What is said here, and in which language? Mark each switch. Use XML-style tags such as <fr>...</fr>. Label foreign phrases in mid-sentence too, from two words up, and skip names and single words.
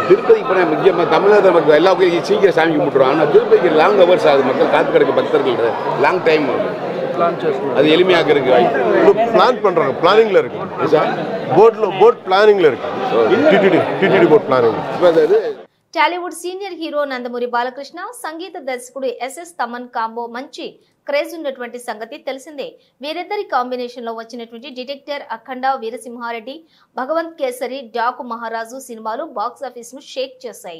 <ta>திருப்பதிக்கு போனால் முக்கியமாக தமிழக மக்கள் எல்லா கோயிலும் சீக்கிரம் சாமி கும்பிட்டுருவாங்க. ஆனால் திருப்பதிக்கு</ta> <en>long hours</en> <ta>ஆகுது. மக்கள் காத்து கிடக்கு பக்தர்கள்</ta> <en>long time</en> <ta>ஆகுது. அது எளிமையாக இருக்கு. பிளான் பண்ணுறாங்க, பிளானிங்கில் இருக்கு.</ta> <en>boat planningil</en> <ta>இருக்கு.</ta> <en>TTD boat planning.</en> <te>టాలీవుడ్ సీనియర్ హీరో నందమూరి బాలకృష్ణ సంగీత దర్శకుడు ఎస్ఎస్ తమన్ కాంబో మంచి క్రేజ్ ఉన్నటువంటి సంగతి తెలిసిందే. వీరిద్దరి కాంబినేషన్ లో వచ్చినటువంటి డిటెక్టర్ అఖండ, వీరసింహారెడ్డి, భగవంత్ కేసరి, డాకు మహారాజు సినిమాలు</te> <en>box office</en> <te>ను షేక్ చేశాయి.</te>